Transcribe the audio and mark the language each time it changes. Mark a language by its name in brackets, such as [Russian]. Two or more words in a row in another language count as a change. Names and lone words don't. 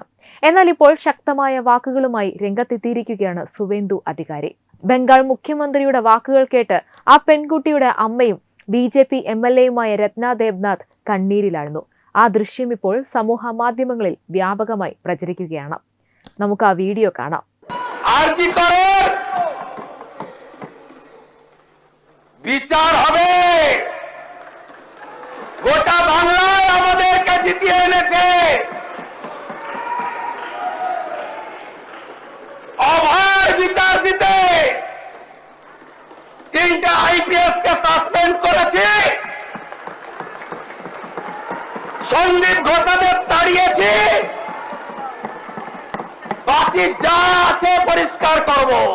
[Malayalam] എന്നാൽ ഇപ്പോൾ ശക്തമായ വാക്കുകളുമായി രംഗത്തെത്തിയിരിക്കുകയാണ് സുവേന്ദു അധികാരി. ബംഗാൾ മുഖ്യമന്ത്രിയുടെ വാക്കുകൾ കേട്ട് ആ പെൺകുട്ടിയുടെ അമ്മയും BJP MLAയുമായ രത്ന ദേബ്നാഥ് കണ്ണീരിലായിരുന്നു. ആ ദൃശ്യം ഇപ്പോൾ സമൂഹ മാധ്യമങ്ങളിൽ വ്യാപകമായി പ്രചരിക്കുകയാണ്. നമുക്ക് ആ വീഡിയോ കാണാം. [Bangla] বিচার হবে, গোটা বাংলায় আমাদেরকে জিতিয়ে এনেছে। অভয় বিচার দিতে তিনটা IPS কে সাসপেন্ড করেছে, সন্দীপ ঘোষাদের তাড়িয়েছে, বাকি যা আছে পরিষ্কার করব।